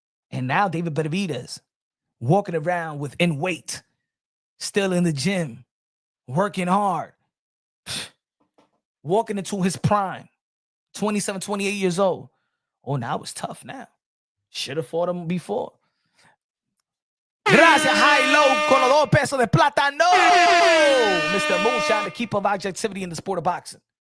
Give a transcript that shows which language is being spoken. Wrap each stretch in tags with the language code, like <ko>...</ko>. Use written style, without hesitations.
<en>And now David Benavidez walking around within weight, still in the gym, working hard, walking into his prime, 27, 28 years old. Oh, now it's tough now. Should have fought him before.</en> <es>Gracias, high low, con los 2 pesos de plata.</es> <en>No! Mr. Moonshine, the keeper of objectivity in the sport of boxing.</en>